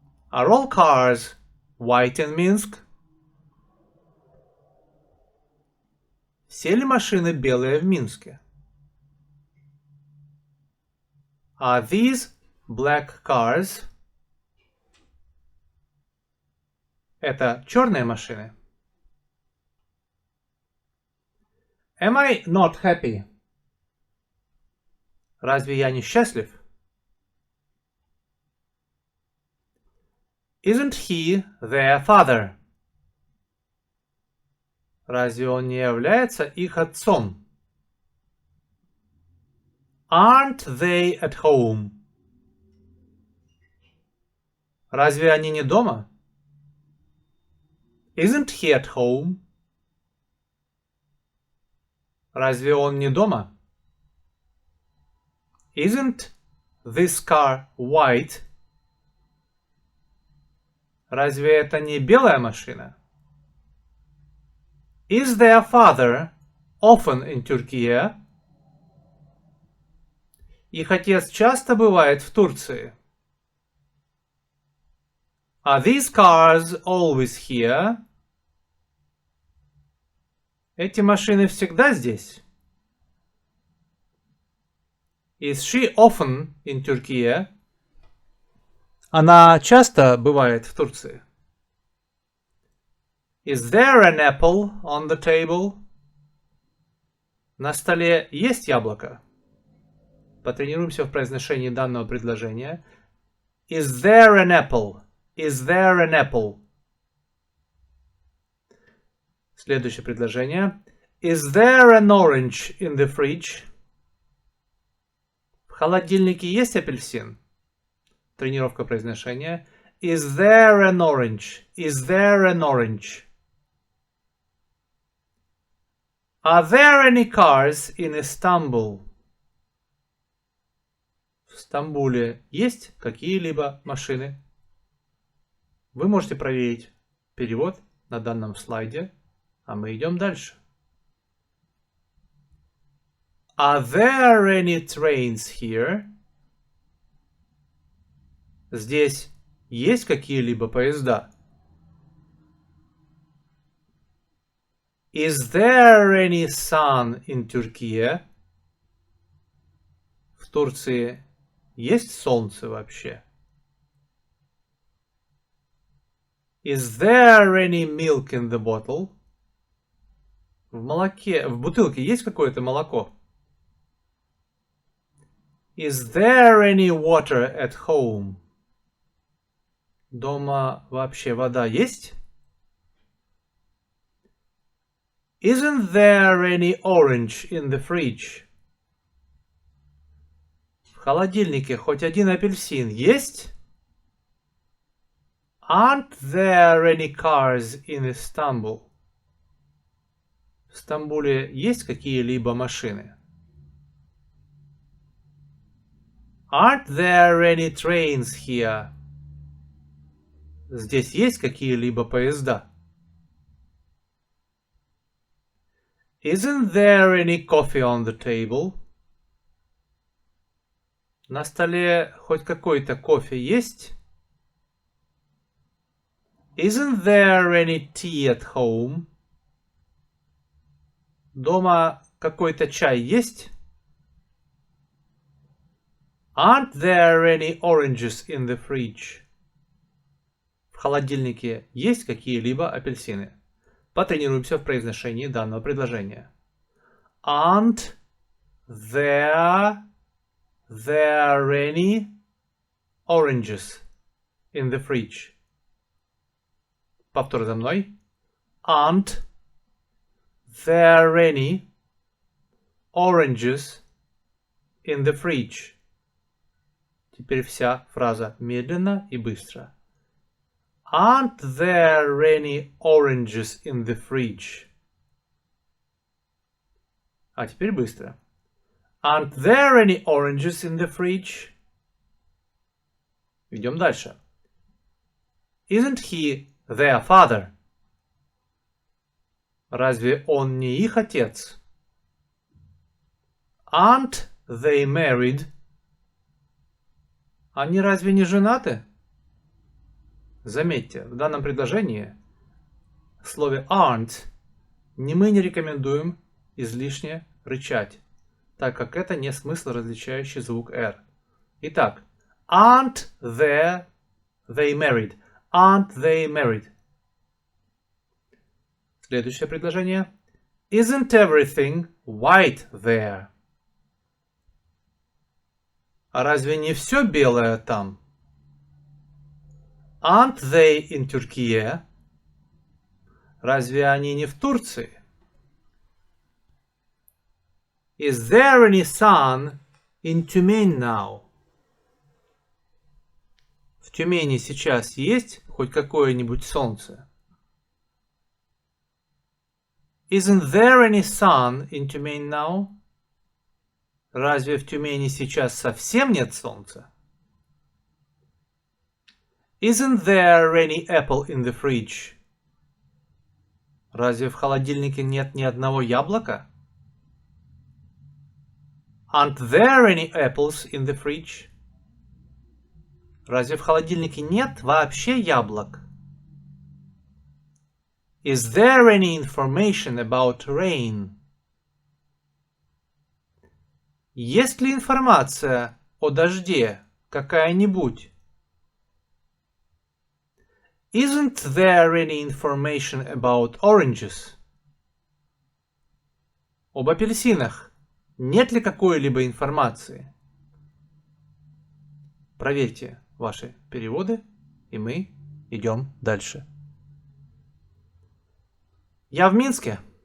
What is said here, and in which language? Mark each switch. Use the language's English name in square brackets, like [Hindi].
[English] Are all cars white in Minsk? [Russian] Все ли машины белые в Минске? [English] Are these black cars? [Russian] Это черные машины. [English] Am I not happy? [Russian] Разве я не счастлив? [English] Isn't he their father? [Russian] Разве он не является их отцом? [English] Aren't they at home? [Russian] Разве они не дома? [English] Isn't he at home? [Russian] Разве он не дома? [English] Isn't this car white? [Russian] Разве это не белая машина? [English] Is their father often in Turkey? [Russian] Их отец часто бывает в Турции. [English] Are these cars always here? [Russian] Эти машины всегда здесь? [English] Is she often in Turkey? [Russian] Она часто бывает в Турции. [English] Is there an apple on the table? [Russian] На столе есть яблоко? Потренируемся в произношении данного предложения. [English] Is there an apple? Is there an apple? [Russian] Следующее предложение. [English] Is there an orange in the fridge? [Russian] В холодильнике есть апельсин? Тренировка произношения. [English] Is there an orange? Is there an orange? Are there any cars in Istanbul? [Russian] В Стамбуле есть какие-либо машины? Вы можете проверить перевод на данном слайде, а мы идем дальше. [English] Are there any trains here? [Russian] Здесь есть какие-либо поезда? [English] Is there any sun in Turkey? [Russian] В Турции есть солнце вообще? [English] Is there any milk in the bottle? [Russian] В бутылке есть какое-то молоко? [English] Is there any water at home? [Russian] Дома вообще вода есть? [English] Isn't there any orange in the fridge? [Russian] В холодильнике хоть один апельсин есть? [English] Aren't there any cars in Istanbul? [Russian] В Стамбуле есть какие-либо машины? [English] Aren't there any trains here? [Russian] Здесь есть какие-либо поезда? [English] Isn't there any coffee on the table? [Russian] На столе хоть какой-то кофе есть? [English] Isn't there any tea at home? [Russian] Дома какой-то чай есть? [English] Aren't there any oranges in the fridge? [Russian] В холодильнике есть какие-либо апельсины? Потренируемся в произношении данного предложения. [English] Aren't there any oranges in the fridge? [Russian] Повтор за мной. [English] Aren't there any oranges in the fridge? [Russian] Теперь вся фраза медленно и быстро. [English] Aren't there any oranges in the fridge? [Russian] А теперь быстро. [English] Aren't there any oranges in the fridge? [Russian] Идем дальше. [English] Isn't he their father? [Russian] Разве он не их отец? [English] Aren't they married? [Russian] Они разве не женаты? Заметьте, в данном предложении в слове aren't мы не рекомендуем излишне рычать, так как это не смысл различающий звук R. Итак, [English] aren't they married? Aren't they married? [Russian] Следующее предложение. [English] Isn't everything white there? [Russian] А разве не все белое там? [English] Aren't they in Turkey? [Russian] Разве они не в Турции? [English] Is there any sun in Tumen now? [Russian] В Тюмени сейчас есть хоть какое-нибудь солнце? [English] Isn't there any sun in Tumen now? [Russian] Разве в Тюмени сейчас совсем нет солнца? [English] Isn't there any apple in the fridge? [Russian] Разве в холодильнике нет ни одного яблока? [English] Aren't there any apples in the fridge? [Russian] Разве в холодильнике нет вообще яблок? [English] Is there any information about rain? [Russian] Есть ли информация о дожде какая-нибудь? [English] Isn't there any information about oranges? [Russian] Об апельсинах нет ли какой-либо информации? Проверьте ваши переводы, и мы идем дальше. Я в Минске.